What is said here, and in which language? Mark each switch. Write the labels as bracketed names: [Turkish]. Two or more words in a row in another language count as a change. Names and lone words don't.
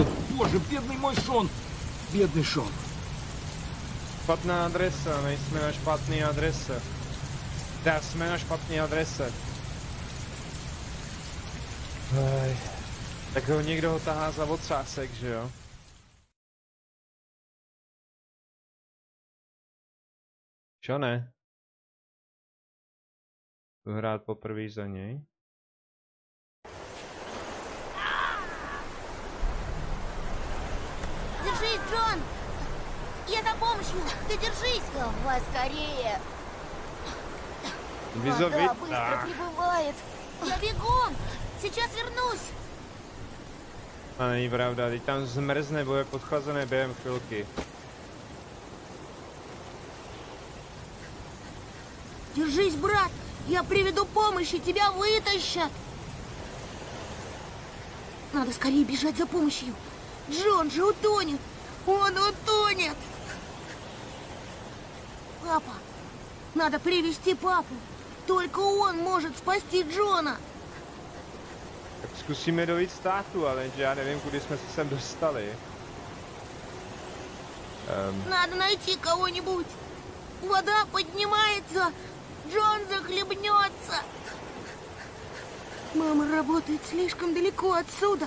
[Russian] Боже, бедный мой Шон. Бедный Шон. [Czech] Špatná adresa, nejsme na špatný adrese. Tak, jsme na špatný adrese. Tak ho někdo ho tahá za ocásek, že jo? Čo ne? Jdu hrát poprvé za něj. [Russian] Держись, Джон! Я за помощью! Ты держись! Давай скорее! Вода быстро прибывает! Я бегом! Сейчас вернусь! [Czech] A není pravda, teď tam zmrzne, bude podchlazené během chvilky. [Russian] Держись, брат! Я приведу помощь, и тебя вытащат! Надо скорее бежать за помощью! Джон же утонет! Он утонет! Папа! Надо привести папу! Только он может спасти Джона! [Czech] Tak zkusíme dojít státu, ale já nevím, kudy jsme se sem dostali. [Russian] Надо найти кого-нибудь! Вода поднимается! Джон захлебнется! Мама работает слишком далеко отсюда!